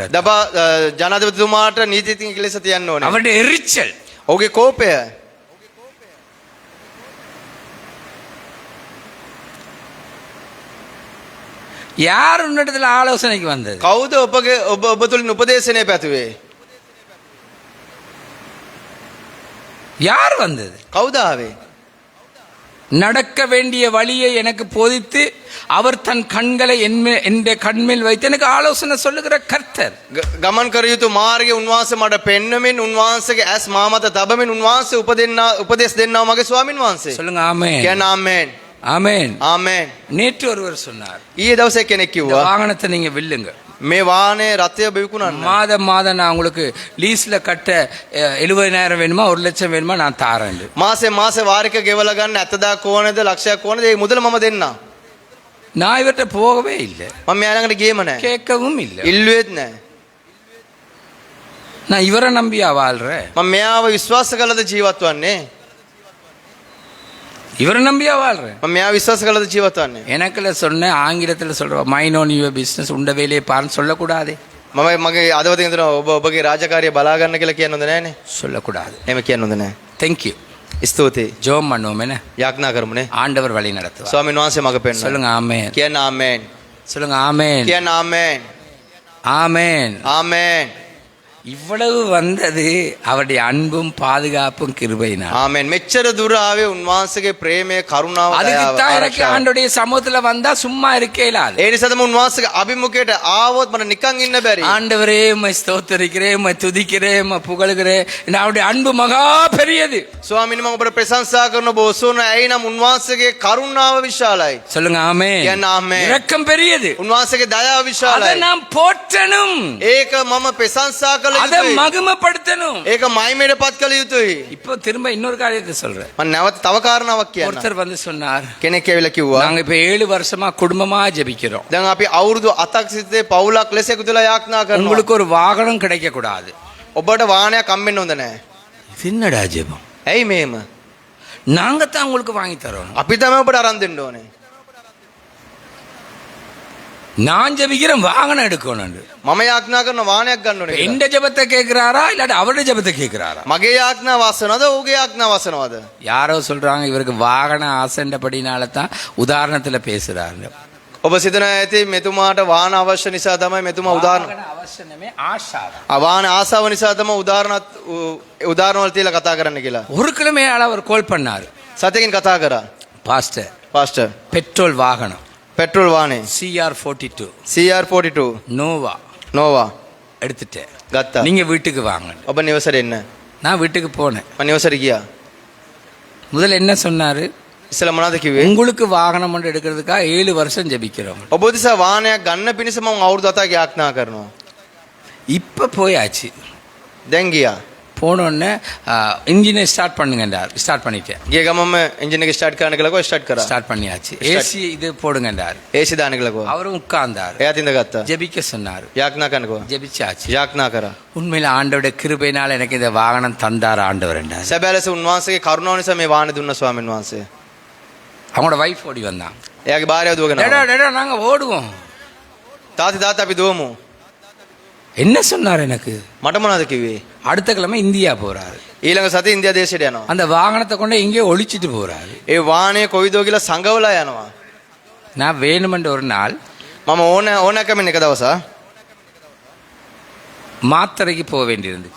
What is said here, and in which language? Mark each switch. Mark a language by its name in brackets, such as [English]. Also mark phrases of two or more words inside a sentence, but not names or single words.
[Sinhala] දබා ජනාධිපතිතුමාට නීතිඥයෙක් ලෙස තියන්න ඕනේ. [Tamil] அவருடைய எரிச்சல், [Sinhala] ඔහුගේ කෝපය. [Tamil] யார் உன்னிடத்துல ஆலோசனைக்கு வந்தது? [Sinhala] කවුද ඔබගේ ඔබ තුලින් උපදේශනය පැතුවේ? [Tamil] யார் வந்தது? [Sinhala] කවුද ආවේ? [Tamil] நடக்க வேண்டிய வழியை எனக்கு போதித்து அவர் தன் கண்களை என் கண்மேல் வைத்து எனக்கு ஆலோசனை சொல்லுகிற கர்த்தர். [Sinhala] ගමන් කර යුතු මාර්ගය උන්වහන්සේ මට පෙන්වමින් උන්වහන්සේගේ ඇස් මා මත තබමින් උන්වහන්සේ උපදෙස් දෙන්නා මගේ ස්වාමින් වහන්සේ. [Tamil] சொல்லுங்க ஆமென். [Sinhala] කියන්න ආමේන්. [Tamil] ஆமென். [Sinhala] ආමේන්. [Tamil] நேற்று ஒருவர் சொன்னார், [Sinhala] ඊයේ දවසේ කෙනෙක් [Tamil] இந்த [Sinhala] කිව්වා [Tamil] வாகனத்தை நீங்க வில்லுங்க, [Sinhala] මේ වාහනේ රථය බිවිකුණන්න. [Tamil] மாதம் நான் உங்களுக்கு லீஸ்ல கட்ட 70,000 வேணுமா 1,00,000 வேணுமா நான் தாரேன். [Sinhala] මාසේ වාරික ගෙවලා ගන්න 70,000 ඕනේද ලක්ෂයක් ඕනේද ඒ මුදල මම දෙන්නම්. [Tamil] நான் இவர்கிட்ட போகவே இல்லை, [Sinhala] මම මෙයා ළඟට ගියේම නැහැ. [Tamil] கேட்கவும் இல்லை. [Sinhala] ඉල්ලුවෙත් නැහැ. [Tamil] நான் இவரை நம்பியா வாழ்றேன், [Sinhala] මම මෙයාව විශ්වාස කළද ජීවත් වන්නේ. [Tamil] இவரை நம்பியா வாழ்றேன். [Sinhala] මම මෙයාව විශ්වාස කළද ජීවත් වන්නේ. [Tamil] எனக்குல சொன்ன ஆங்கிலத்தில் சொல்ற [English] mind on your business [Tamil] உண்ட வேலையை பாருன்னு சொல்லக்கூடாது. [Sinhala] මම මගේ අදවතින් හිතනවා ඔබගේ රාජකාරිය බලා ගන්න කියලා කියන්න හොඳ නැහනේ. [Tamil] சொல்லக்கூடாது. [Sinhala] එහෙම කියන්න හොඳ නැහැ. [Tamil] தேங்க்யூ. [Sinhala] ස්තුතියි. [Tamil] ஜோம் பண்ணுவோம் என்ன, [Sinhala] යාඥා කරමුනේ. [Tamil] ஆண்டவர் வழி நடத்துவார். [Sinhala] ස්වාමීන් වහන්සේ මඟ පෙන්වන්න. [Tamil] சொல்லுங்க ஆமென். [Sinhala] කියන්න ආමේන්. [Tamil] சொல்லுங்க ஆமென். [Sinhala] කියන්න ආමේன். [Tamil] ஆமென். [Sinhala] ආමේன். [Tamil] இவ்வளவு வந்தது அவருடைய அன்பும் பாதுகாப்பும் கிருபையினால். [Sinhala] ආමේන්. මෙච්චර දුර ආවේ උන්වහන්සේගේ ප්‍රේමය කරුණාව [Tamil] அதுக்கு [Sinhala] දයාව [Tamil] தான் எனக்கு [Sinhala] ආරක්ෂාව. [Tamil] ஆண்டவருடைய சமூகத்துல வந்தா சும்மா இருக்கே இல்லாது. [Sinhala] ඒ නිසා තමයි උන්වහන්සේගේ අභිමුඛයට ආවොත් මට නිකන් ඉන්න බැරි. [Tamil] ஆண்டவரே உம்மை ஸ்தோத்திரிக்கிறேன், உம்மை துதிக்கிறேன், உம்மை புகழுகிறேன். அவருடைய அன்பு மகா பெரியது. [Sinhala] ස්වාමීනි මම ඔබට ප්‍රශංසා කරන බොසෝන ඇයි නම් උන්වහන්සේගේ කරුණාව විශාලයි. [Tamil] சொல்லுங்க ஆமென். [Sinhala] කියන්න ආමේන්. [Tamil] இரக்கம் பெரியது. [Sinhala] උන්වහන්සේගේ දයාව [Tamil] அதை [Sinhala] විශාලයි. [Tamil] நாம் போற்றணும், [Sinhala] ඒක මම ප්‍රශංසා කළ [Tamil] அதை [Sinhala] යුතුයි. [Tamil] மகிமைப்படுத்தணும். [Sinhala] ඒක මයිමේටපත් කළ යුතුයි. [Tamil] இப்போ திரும்ப இன்னொரு காரியத்தை சொல்றேன். [Sinhala] මම නැවත තව කාරණාවක් කියන්න. [Tamil] ஒருத்தர் வந்து சொன்னார், [Sinhala] කෙනෙක් ඇවිල්ලා කිව්වා [Tamil] நாங்க இப்ப 7 வருஷமா குடும்பமா ஜெபிக்கிறோம், [Sinhala] දැන් අපි අවුරුදු 7ක් සිටේ පවුලක් ලෙස එකතුලා යාඥා කරනවා. [Tamil] உங்களுக்கு ஒரு வாகனம் கிடைக்க கூடாது. [Sinhala] ඔබට වාහනයක් හම්බෙන්න හොඳ නැහැ. [Tamil] என்னடா ஜெபம்? [Sinhala] ඇයි මේම? [Tamil] நாங்க தான் உங்களுக்கு வாங்கி தரோம். [Sinhala] අපි තමයි ඔබට අරන් දෙන්න ඕනේ. [Tamil] நான் ஜெபிக்கிறேன் வாகனம் எடுக்கணும். [Sinhala] මම යාඥා කරන වාහනයක් ගන්න ඕනේ කියලා. [Tamil] எந்த ஜெபத்தை கேட்கிறாரா இல்லாட்டி அவருடைய ஜெபத்தை கேட்கிறாரா? [Sinhala] මගේ යාඥාව අසනවද ඔහුගේ යාඥාව අසනවද? [Tamil] யாரோ சொல்றாங்க இவருக்கு வாகன ஆசைன்றபடினால தான் உதாரணத்துல பேசுறாங்க. [Sinhala] ඔබ සිතනවා ඇති මෙතුමාට වාහන අවශ්‍ය නිසා තමයි මෙතුමා උදාහරණ [Tamil] அவசியமே ஆஷாதான். [Sinhala] වාහන ආසාව නිසා තමයි උදාහරණ වල තියලා කතා කරන්න කියලා. [Tamil] ஒரு கிழமையால அவர் கால் பண்ணாரு, [Sinhala] සතකින් කතා කරා. [Tamil] பாஸ்டர் [Sinhala] පාස්ටර් [Tamil] பெட்ரோல் வாகனம் [Sinhala] පෙට්‍රෝල් වාහනේ [Tamil] CR42 [Sinhala] CR42 [Tamil] நோவா [Sinhala] නෝවා [Tamil] எடுத்துட்டேன், [Sinhala] ගත්තා. [Tamil] நீங்க வீட்டுக்கு வாங்க. [Sinhala] ඔබ නිවසට එන්න. [Tamil] நான் வீட்டுக்கு போனேன். [Sinhala] මම නිවසට ගියා. [Tamil] முதல்ல என்ன சொன்னாரு, [Sinhala] ඉස්සෙල්ලා මොනවද කිව්වේ? [Tamil] உங்களுக்கு வாகனம் ஒன்று எடுக்கிறதுக்காக 7 வருஷம் ஜெபிக்கிறோம். [Sinhala] ඔබ දිසා වාහනයක් ගන්න පිණිස මම අවුරුදු 7ක් යාඥා කරනවා. [Tamil] இப்ப போயாச்சு. [Sinhala] දැන් ගියා. [Tamil] போனோடனே இன்ஜினை ஸ்டார்ட் பண்ணுங்கன்றார். ஸ்டார்ட் பண்ணிட்டேன். [Sinhala] ගිය ගමම එන්ජින් එක ස්ටාර්ට් කරන්න කියලා ස්ටාර්ට් කරා. [Tamil] ஸ்டார்ட் பண்ணியாச்சு. ஏசி இது போடுங்கன்றார். [Sinhala] AC දාන්න කියලා කිව්වා. [Tamil] அவரும் உட்கார்ந்தார். [Sinhala] එයාත් ඉඳගත්තා. [Tamil] ஜெபிக்க சொன்னார். [Sinhala] යාඥා කරන්නකෝ. [Tamil] ஜெபிச்சாச்சு. [Sinhala] යාඥා කරා. [Tamil] உண்மையில ஆண்டவருடைய கிருபையினால எனக்கு இந்த வாகனம் தந்தார் ஆண்டவர் என்றார். [Sinhala] සැබෑ ලෙස උන්වහන්සේගේ කරුණාව නිසා මේ වාහනේ දුන්න ස්වාමීන් වහන්සේ. [Tamil] அவங்களோட வைஃப் ஓடி வந்தான். [Sinhala] එයාගේ භාර්යාව දුවගෙන [Tamil] டேடா [Sinhala] ආවා. [Tamil] டேடா நாங்க ஓடுவோம். [Sinhala] තාත්තා අපි දුවමු. [Tamil] என்ன சொன்னார் எனக்கு? [Sinhala] මට මොනවද කිව්වේ? [Tamil] அடுத்த கிழமை இந்தியா போறாரு. [Sinhala] ඊළඟ සතියේ ඉන්දියා දේශයට යනවා. [Tamil] அந்த வாகனத்தை கொண்டு இங்கே ஒளிச்சிட்டு போறாரு. [Sinhala] ඒ වාහනේ කොයිදෝ කියලා සංගවලා යනවා. [Tamil] நான் வேணுமென்ற ஒரு நாள் [Sinhala] මම ඕනෑකමින් එක දවසක් [Tamil] மாத்திரைக்கு போக வேண்டியிருந்துச்சு.